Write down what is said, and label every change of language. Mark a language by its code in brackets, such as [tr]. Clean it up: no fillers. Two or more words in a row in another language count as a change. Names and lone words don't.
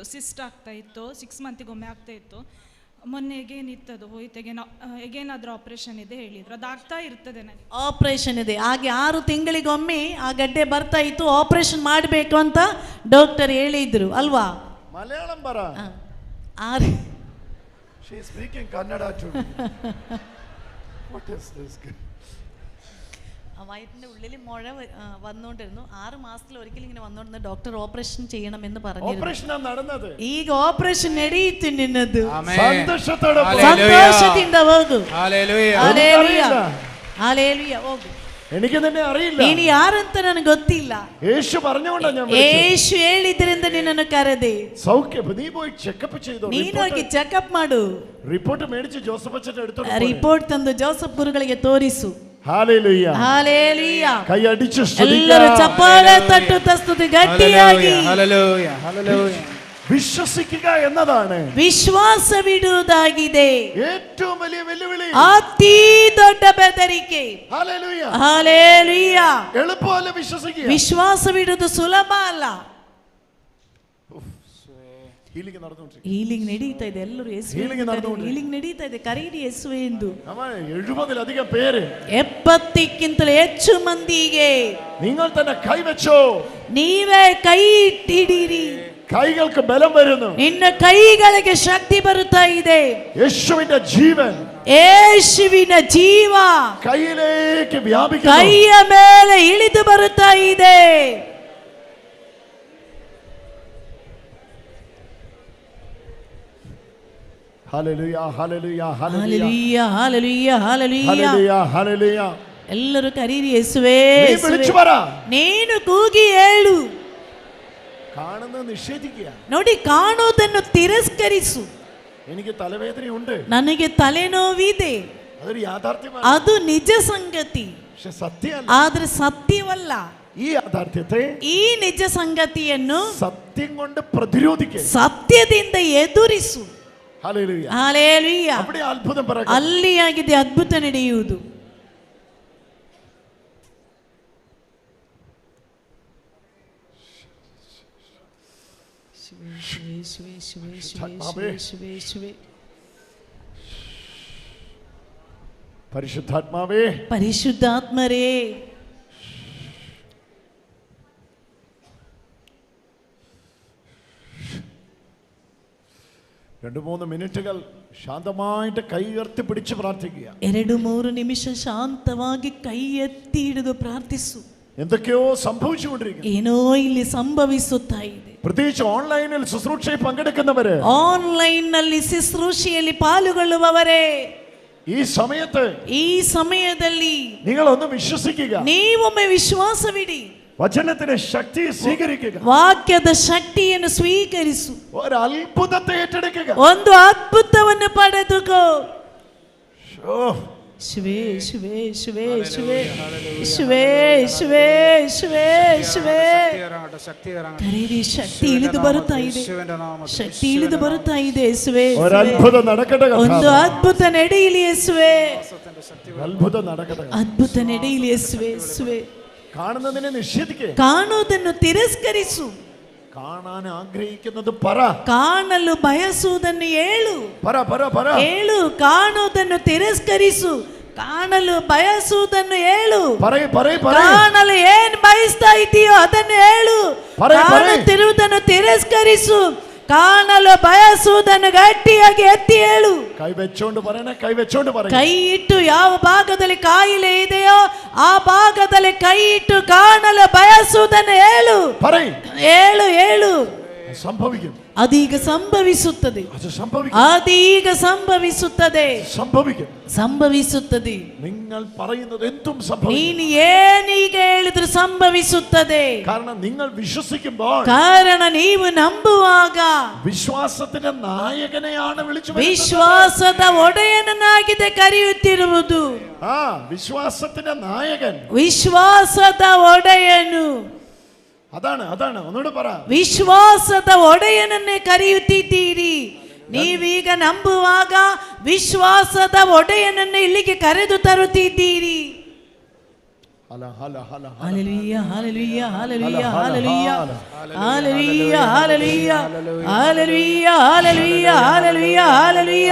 [kn] ಸಿಸ್ಟ್ ಆಗ್ತಾ ಇತ್ತು. 6 ಮಂತಿಗೊಮ್ಮೆ ಆಗ್ತಾ ಇತ್ತು. ಮೊನ್ನೆ ಎಗೇನ್ ಇತ್ತದು ಹೋಯ್ತು. ಎಗೇನ್ ಅದ್ರ ಆಪರೇಷನ್ ಇದೆ ಹೇಳಿದ್ರು. ಅದು ಆಗ್ತಾ ಇರ್ತದೆ ನನಗೆ. ಆಪರೇಷನ್ ಇದೆ. ಹಾಗೆ 6 ತಿಂಗಳಿಗೊಮ್ಮೆ ಆ ಗಡ್ಡೆ ಬರ್ತಾ ಇತ್ತು. ಆಪರೇಷನ್ ಮಾಡಬೇಕು ಅಂತ ಡಾಕ್ಟರ್ ಹೇಳಿದ್ರು ಅಲ್ವಾ? ಮಲಯಾಳಂ ಬರ [en] She is speaking Kannada to me. What is this? [ml] വയറ്റിന്റെ ഉള്ളിൽ മുഴ വന്നുകൊണ്ടിരുന്നു. 6 മാസത്തിൽ ഒരിക്കലും ഇങ്ങനെ വന്നുകൊണ്ടിരുന്ന ഡോക്ടർ ഓപ്പറേഷൻ ചെയ്യണമെന്ന് പറഞ്ഞു. ഓപ്പറേഷൻ നടന്നത്. [kn] ಈಗ ಆಪರೇಷನ್ ನಡೆಯಿತು ನಿನ್ನದು. [ml] ಸಂತೋಷത്തോടെ [kn] ಸಂತೋಷದಿಂದ ಹೋಗು. [ml] ഹല്ലേലൂയ. ഹല്ലേലൂയ. ഹല്ലേലൂയ. ಹೋಗು. എനിക്ക് തന്നെ അറിയില്ല. [kn] ನೀನು ಯಾರಂತ ನನಗೆ ಗೊತ್ತಿಲ್ಲ. [ml] യേശു പറഞ്ഞുകൊണ്ടാ ഞാൻ [kn] യേശു ಹೇಳಿದ್ರಿಂದ ನಿನ್ನನ್ನು ಕರೆದೆ. [ml] സൗഖ്യം നീ പോയി ചെക്കപ്പ് ചെയ്തോ. [kn] ನೀನು ಹೋಗಿ ಚೆಕಪ್ ಮಾಡು. [ml] റിപ്പോർട്ട് മേടിച്ച് ജോസഫ് അച്ഛന്റെ അടുത്ത് [kn] ರಿಪೋರ್ಟ್ ತಂದು ಜೋಸಫ್ ಗುರುಗಳಿಗೆ ತೋರಿಸು. [ml] ഹല്ലേലൂയ. ഹല്ലേലൂയ. കൈ അടിച്ച് സ്തുതിക്കുക. [kn] ಎಲ್ಲರೂ ಚಪ್ಪಾಳೆ ತಟ್ಟುತ್ತಾ ಸ್ತುತಿ ಗಟ್ಟಿಯಾಗಿ. [ml] ഹല്ലേലൂയ. ഹല്ലേലൂയ. വിശ്വസിക്കുക എന്നതാണ് [kn] ವಿಶ್ವಾಸವಿಡುವುದಾಗಿದೆ [ml] ഏറ്റവും വലിയ വെല്ലുവിളി. [kn] ಅತಿ ದೊಡ್ಡ ಬೆದರಿಕೆ. [ml] ഹല്ലേലൂയ. ഹല്ലേലൂയ. എളുപ്പമല്ല വിശ്വസിക്കുക. [kn] ವಿಶ್ವಾಸವಿಡುವುದು ಸುಲಭ ಅಲ್ಲ. [ml] ഹീലിംഗ് നടന്നുകൊണ്ടിരിക്കുന്നു. [kn] ഹീലിംഗ് നಡೀತಾ ಇದೆ. ಎಲ್ಲರೂ ಹೀಲಿಂಗ್ ನಡೀತಾ ಇದೆ. ಕರೀರಿ ಯೇಸುವೆ ಎಂದು. [ml] 70-ലധികം പേര് [kn] 70ಕ್ಕಿಂತಲೂ ಹೆಚ್ಚು ಮಂದಿಗೆ [ml] നിങ്ങൾ തന്നെ കൈവച്ചോ. [kn] ನೀವೇ ಕೈ ಇಟ್ಟಿದ್ದೀರಿ. [ml] കൈകൾക്ക് ബലം വരുന്നു. [kn] ನಿನ್ನ ಕೈಗಳಿಗೆ ಶಕ್ತಿ ಬರುತ್ತಾ ಇದೆ. [ml] യേശുവിന്റെ ജീവൻ [kn] ಯೇಸುವಿನ ಜೀವ [ml] കൈയിലേക്ക് വ്യാപിക്കുന്നു. [kn] ಕೈಯ ಮೇಲೆ ಇಳಿದು ಬರುತ್ತಾ ಇದೆ. [ml] ഹല്ലേലൂയ. ഹല്ലേലൂയ. ഹല്ലേലൂയ. ഹല്ലേലൂയ. ഹല്ലേലൂയ. ഹല്ലേലൂയ. ഹല്ലേലൂയ. [kn] ಎಲ್ಲರೂ ಕರೀರಿ ಯೇಸುವೇ. [ml] നീ വിളിച്ചു പറ. [kn] ನೀನು ಕೂಗಿ ಹೇಳು. [ml] കാണുന്നത് നിഷേധിക്കുക. [kn] ನೋಡಿ, ಕಾಣುವುದನ್ನು ತಿರಸ್ಕರಿಸು. [ml] എനിക്ക് തലവേദനയുണ്ട്. [kn] ನನಗೆ ತಲೆನೋವಿದೆ. [ml] അതൊരു യാഥാർത്ഥ്യമാണ്. [kn] ಅದು ನಿಜ ಸಂಗತಿ. [ml] പക്ഷെ സത്യമല്ല. [kn] ಆದ್ರೆ ಸತ್ಯವಲ್ಲ. [ml] ഈ യാഥാർത്ഥ്യത്തെ [kn] ಈ ನಿಜ ಸಂಗತಿಯನ್ನು [ml] സത്യം കൊണ്ട് പ്രതിരോധിക്കുക. [kn] ಸತ್ಯದಿಂದ ಎದುರಿಸು. [ml] ഹല്ലേലൂയ. [kn] ಹಲ್ಲೆಲೂಯ. [ml] അവിടെ അത്ഭുതം പറയട്ടെ. [kn] ಅಲ್ಲಿ ಆಗಿದೆ ಅದ್ಭುತ ನಡೆಯುವುದು. [ml] പരിശുദ്ധാത്മാവേ. പരിശുദ്ധാത്മരേ. രണ്ട് മൂന്ന് മിനിറ്റുകൾ ശാന്തമായിട്ട് കൈ ഉയർത്തി പിടിച്ച് പ്രാർത്ഥിക്കുക. [kn] 2-3 നിമിഷ ಶಾಂತವಾಗಿ ಕೈ ಎತ್ತಿ ಹಿಡಿದು ಪ್ರಾರ್ಥಿಸು. [ml] എന്തൊക്കെയോ സംഭവിച്ചുകൊണ്ടിരിക്കുന്നു. [kn] ಏನೋ ಇಲ್ಲಿ ಸಂಭವಿಸುತ್ತಾ ಇದೆ. [ml] പ്രത്യേകിച്ച് ഓൺലൈനിൽ ശുശ്രൂഷയിൽ പങ്കെടുക്കുന്നവര്, [kn] ಆನ್ಲೈನ್ ನಲ್ಲಿ ശുശ്രൂഷಯಲ್ಲಿ ಪಾಲುಗೊಳ್ಳುವವರೇ, [ml] ഈ സമയത്ത് [kn] ಈ ಸಮಯದಲ್ಲಿ [ml] നിങ്ങൾ ഒന്ന് വിശ്വസിക്കുക. [kn] ನೀವೊಮ್ಮೆ ವಿಶ್ವಾಸವಿಡಿ. [ml] വചനത്തിന്റെ ശക്തി സ്വീകരിക്കുക. [kn] ವಾಕ್ಯದ ಶಕ್ತಿಯನ್ನು ಸ್ವೀಕರಿಸು. [ml] ഒരു അത്ഭുതത്തെ ഏറ്റെടുക്കുക. [kn] ಒಂದು ಅದ್ಭುತವನ್ನು ಪಡೆದುಕೋ. ಶಿವೇ ಶಿವೇ ಶಿವೇ ಶಿವೇ ಶಿವೇ ಶಿವೇ ಶಿವೇ ಶಿವೇ. ಕರೀರಿ, ಶಕ್ತಿ ಇಳಿದು ಬರುತ್ತಾ ಇದೆ. ಶಕ್ತಿ ಇಳಿದು ಬರುತ್ತಾ ಇದೆ ಯೇಸುವೇ. [ml] ഒരു അത്ഭുതം നടക്കട്ടെ. [kn] ಒಂದು ಅದ್ಭುತ ನಡೆಯಲಿ ಯೇಸುವೇ. [ml] അത്ഭുതം നടക്കട്ടെ. [kn] ಅದ್ಭುತ ನಡೆಯಲಿ ಯೇಸುವೇ. ಯೇಸುವೇ. [ml] കാണുന്നതിനെ നിഷേധിക്കുക. [kn] ಕಾಣುವುದನ್ನು ತಿರಸ್ಕರಿಸು. [ml] കാണാൻ ആഗ്രഹിക്കുന്നത് പറ. [kn] ಕಾಣಲು ಬಯಸುವುದನ್ನು ಹೇಳು. [ml] പറ പറ പറ. [kn] ಹೇಳು. ಕಾಣುವುದನ್ನು ತಿರಸ್ಕರಿಸು. ಕಾಣಲು ಬಯಸುವುದನ್ನು ಹೇಳು. ಕಾಣಲು ಏನ್ ಬಯಸ್ತಾ ಇದೆಯೋ ಅದನ್ನು ಹೇಳು. ಕಾಣುತ್ತಿರುವುದನ್ನು ತಿರಸ್ಕರಿಸು. ಕಾಣಲು ಬಯಸುವುದನ್ನು ಗಟ್ಟಿಯಾಗಿ ಎತ್ತಿ ಹೇಳು. [ml] ಕೈ വെച്ചോണ്ട് പറയണേ. ಕೈ വെച്ചോണ്ട് പറയണേ. [kn] ಕೈ ಇಟ್ಟು ಯಾವ ಭಾಗದಲ್ಲಿ ಕಾಯಿಲೆ ಇದೆಯೋ ಆ ಭಾಗದಲ್ಲಿ ಕೈ ಇಟ್ಟು ಕಾಣಲು ಬಯಸುವುದನ್ನು ಹೇಳು. ಹೇಳು ಹೇಳು. [ml] സംഭവിക്കും. [kn] ಅದೀಗ ಸಂಭವಿಸುತ್ತದೆ. ಅದೀಗ ಸಂಭವಿಸುತ್ತದೆ. ಸಂಭವಿಸುತ್ತದೆ. [ml] നിങ്ങൾ പറയുന്നത് എന്തും സംഭവിക്കും. [kn] ನೀನು ಏನೀಗ ಹೇಳಿದ್ರು ಸಂಭವಿಸುತ್ತದೆ. [ml] കാരണം നിങ്ങൾ വിശ്വസിക്കുമ്പോൾ, [kn] ಕಾರಣ ನೀವು ನಂಬುವಾಗ [ml] വിശ്വാസത്തിന്റെ നായകനെയാണ് വിളിച്ചു. [kn] ವಿಶ್ವಾಸದ ಒಡೆಯನನ್ನಾಗಿದೆ ಕರೆಯುತ್ತಿರುವುದು. [ml] വിശ്വാസത്തിന്റെ നായകൻ, [kn] ವಿಶ್ವಾಸದ ಒಡೆಯನು. [ml] അതാണ് അതാണ് ഒന്നുകൂടെ പറ. [kn] ವಿಶ್ವಾಸದ ಒಡೆಯನನ್ನೇ ಕರೆಯುತ್ತಿದ್ದೀರಿ. ನೀವೀಗ ನಂಬುವಾಗ ವಿಶ್ವಾಸದ ಒಡೆಯನನ್ನು ಇಲ್ಲಿಗೆ ಕರೆದು ತರುತ್ತಿದ್ದೀರಿ. ಹಲ್ಲೆಲೂಯ ಹಲ್ಲೆಲೂಯ ಹಲ್ಲೆಲೂಯ ಹಲ್ಲೆಲೂಯ ಹಲ್ಲೆಲೂಯ ಹಲ್ಲೆಲೂಯ ಹಲ್ಲೆಲೂಯ ಹಲ್ಲೆಲೂಯ ಹಲ್ಲೆಲೂಯ ಹಲ್ಲೆಲೂಯ.